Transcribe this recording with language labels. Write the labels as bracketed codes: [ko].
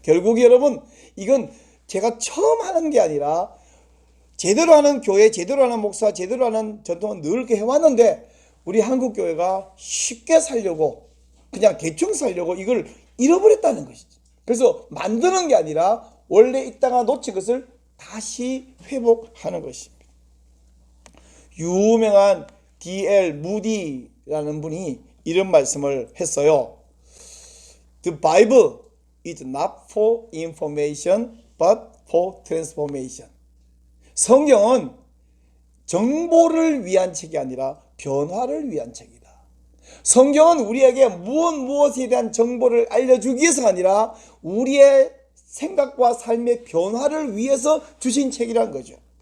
[ko] 결국 여러분 이건 제가 처음 하는 게 아니라 제대로 하는 교회, 제대로 하는 목사, 제대로 하는 전통은 늘 이렇게 해왔는데 우리 한국 교회가 쉽게 살려고 그냥 대충 살려고 이걸 잃어버렸다는 것이죠. 그래서 만드는 게 아니라 원래 있다가 놓친 것을 다시 회복하는 것입니다. 유명한 D.L. 무디라는 분이 이런 말씀을 했어요. [en] The Bible is not for information but for transformation. [ko] 성경은 정보를 위한 책이 아니라 변화를 위한 책이다. 성경은 우리에게 무엇에 대한 정보를 알려주기 위해서가 아니라 우리의 생각과 삶의 변화를 위해서 주신 책이라는 거죠.